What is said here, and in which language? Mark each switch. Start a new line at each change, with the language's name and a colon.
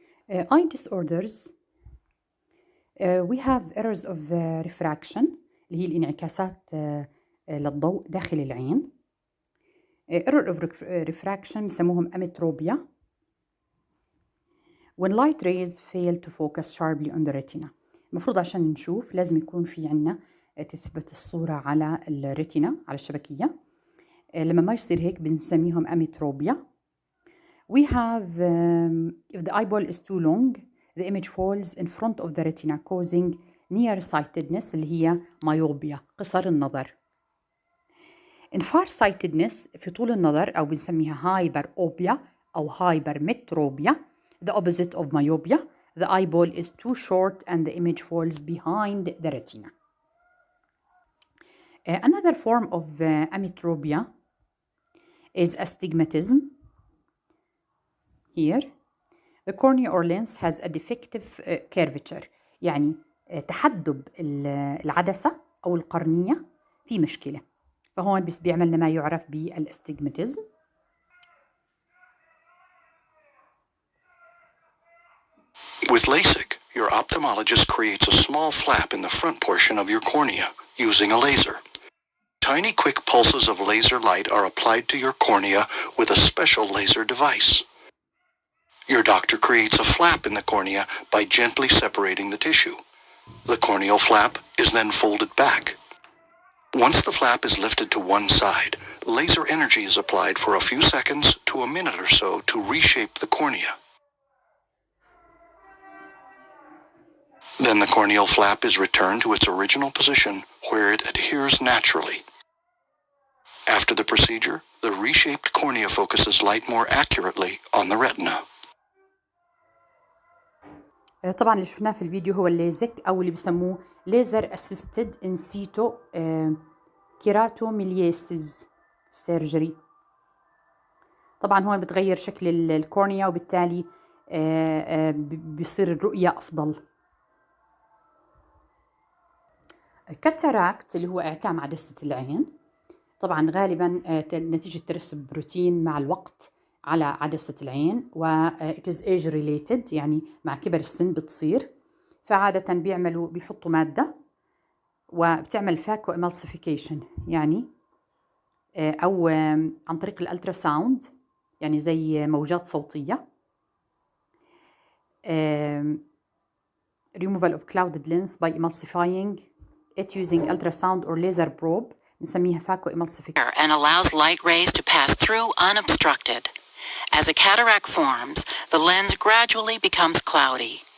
English: eye disorders we have errors of refraction
Arabic: اللي هي الانعكاسات للضوء داخل العين.
English: error of refraction
Arabic: بسموهم
English: ametropia. when light rays fail to focus sharply on the retina.
Arabic: المفروض عشان نشوف لازم يكون في عنا تثبت الصورة على الريتنا على الشبكية. لما ما يصير هيك بنسميهم ametropia.
English: We have if the eyeball is too long the image falls in front of the retina causing nearsightedness
Arabic: اللي هي
English: myopia
Arabic: قصر النظر.
English: in farsightedness
Arabic: في طول النظر أو بنسميها
English: hyperopia
Arabic: أو
English: hypermetropia the opposite of myopia. The eyeball is too short and the image falls behind the retina. Another form of ametropia is astigmatism. Here, the cornea or lens has a defective curvature.
Arabic: يعني تحدب العدسة أو القرنية في مشكلة. فهون بس بيعملنا ما يعرف بالاستجماتيزم.
English: With LASIK, your ophthalmologist creates a small flap in the front portion of your cornea using a laser. Tiny quick pulses of laser light are applied to your cornea with a special laser device. Your doctor creates a flap in the cornea by gently separating the tissue. The corneal flap is then folded back. Once the flap is lifted to one side, laser energy is applied for a few seconds to a minute or so to reshape the cornea. Then the corneal flap is returned to its original position where it adheres naturally. After the procedure, the reshaped cornea focuses light more accurately on the retina.
Arabic: طبعا اللي شفناه في الفيديو هو الليزك أو اللي بسموه
English: laser assisted in situ keratomiliesis surgery.
Arabic: طبعا هون بتغير شكل الكورنيا وبالتالي بيصير الرؤية أفضل. الكاتاراكت اللي هو إعتام عدسة العين طبعا غالبا نتيجة ترسب بروتين مع الوقت على عدسة العين و
English: it is age related
Arabic: يعني مع كبر السن بتصير. فعادة بيحطوا مادة وبتعمل فاكو emulsification يعني أو عن طريق الألتراساوند يعني زي موجات صوتية.
English: removal of clouded lens by emulsifying it using ultrasound or laser probe
Arabic: نسميها فاكو
English: emulsification. And allows light rays to pass through unobstructed. As a cataract forms, the lens gradually becomes cloudy.